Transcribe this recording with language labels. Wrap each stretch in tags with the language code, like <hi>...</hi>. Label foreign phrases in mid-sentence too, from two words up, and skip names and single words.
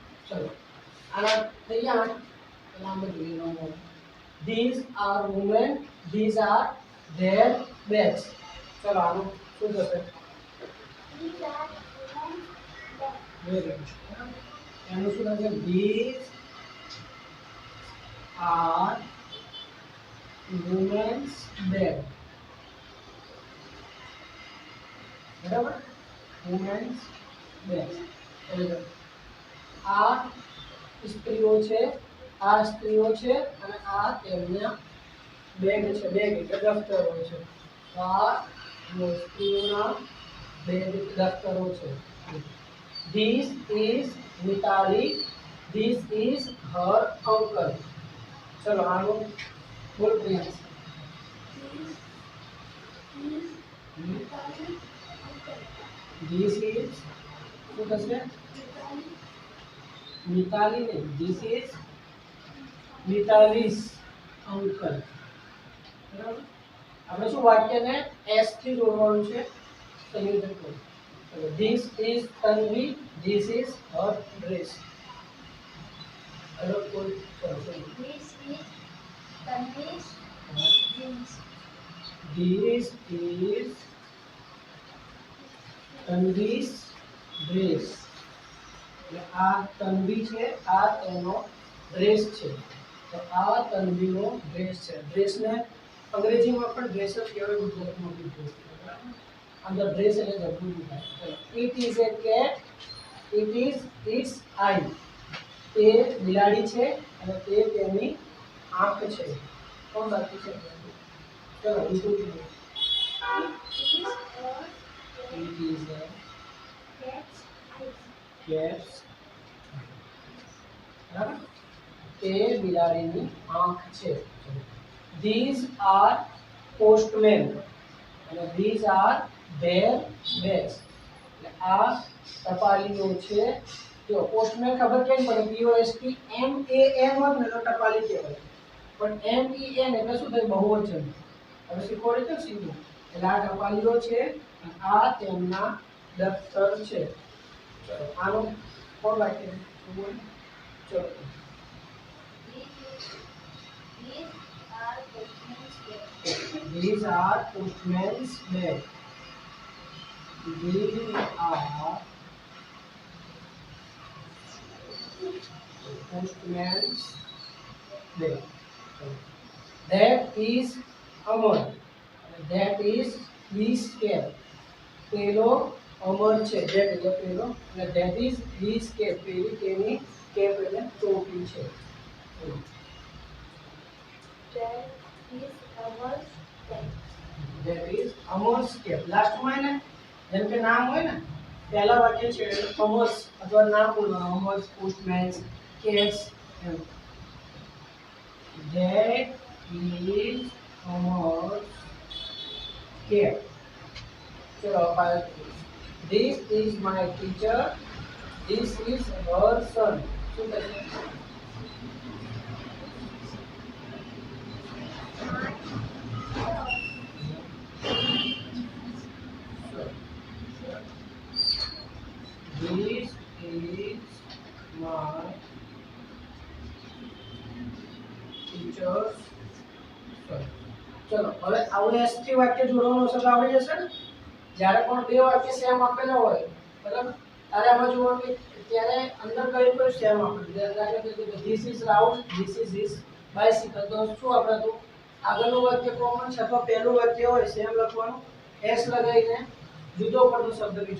<gu>ચલો આના થઈ ગયા નામ જોઈએ નો</gu> <en>these are women these are their bags</en> <gu>ચલો આનું શું થશે</gu> <en>These are women's bags. very good</en> <gu>એનું શું થશે</gu> <en>these are women's bag બરાબર women's bag</en> <gu>આ સ્ત્રીઓ છે આ સ્ત્રીઓ છે અને આ તેમના બેગ છે બેગ એટલે દફતરો છે આ સ્ત્રીઓના બેગ દફતરો છે</gu> <en>this is Mitali this is her uncle</en> <gu>ચલો આનું બોલ પ્રિયાંશ</gu> <en>This is Mitali uncle. this is</en> <gu>શું થશે મિતાલી નહીં</gu> <en>this is Mitali's uncle</en> <gu>બરાબર આપણે શું વાક્યને s થી જોડવાનું છે સંયોજન કરો</gu> <en>this is Tanvi this is her dress</en> <gu>અલગ કોઈ કરશે</gu> <en>This is Tanvi's jeans. this is Tanvi's dress</en> <gu>એટલે આ તન્વી છે આ તેનો ડ્રેસ છે તો આ તન્વીનો ડ્રેસ છે ડ્રેસને અંગ્રેજીમાં પણ ડ્રેસ જ કહેવાય ગુજરાતીમાં બી ડ્રેસ કહેવાય અંદર ડ્રેસ એટલે જબરું થાય</gu> <en>it is a cat it is its eye</en> <gu>તે બિલાડી છે અને તે તેની આંખ છે કોણ બાકી છે ચલો બીજું કીધું</gu> <en>It is a it is a cat's eyes. કેટ્સ</en> <gu>બરાબર તે બિલાડીની આંખ છે</gu> <en>these are postmen અને these are their bags</en> <gu>એટલે આ ટપાલીઓ છે જો પોસ્ટમેન ખબર કેમ પડે POST MAN હોત ને તો ટપાલી કહેવાય પણ MEN એટલે શું થાય બહુવચન હવે શીખવાડે છે સીધું એટલે આ ટપાલીઓ છે અને આ તેમના દફતર છે ચલો આનો કોણ વાક્ય શું બોલ ચલો</gu> <en>These are postmen's bags. These are postman's bag. That is Amar. That is his cap.</en> <gu>પેલો અમર છે that એટલે પેલો અને</gu> <en>that is his cap</en> <gu>પેલી તેની cap એટલે ટોપી છે</gu> <en>That is our bag. that is Amar's cap</en> <gu>લાસ્ટમાં એને જેમ કે નામ હોય ને પહેલા વાક્ય છે અમર્સ અથવા નામ બોલવાનું અમર્સ પોસ્ટમેન્સ કેટ્સ એમ</gu> <en>that is Amar's cap ચલો this is my teacher this is her son</en> <gu>શું થશે</gu> <en>This is my teacher's son.</en> <gu>ચલો હવે આવું એસ થી વાક્ય જોડવાનું હશે તો આવડી જશે ને જ્યારે પણ બે વાક્ય સેમ આપેલા હોય બરાબર ત્યારે આમાં જોવાનું કે ત્યારે અંદર કઈ કોઈ સેમ આપેલું દાખલા તરીકે</gu> <en>this is</en> <gu>રાહુલ</gu> <en>this is his bicycle</en> <gu>તો શું આપણે તો આગળનું વાક્ય કોમન છે અથવા પહેલું વાક્ય હોય સેમ લખવાનું એસ લગાવીને જુદો પડતો શબ્દ બીજો</gu>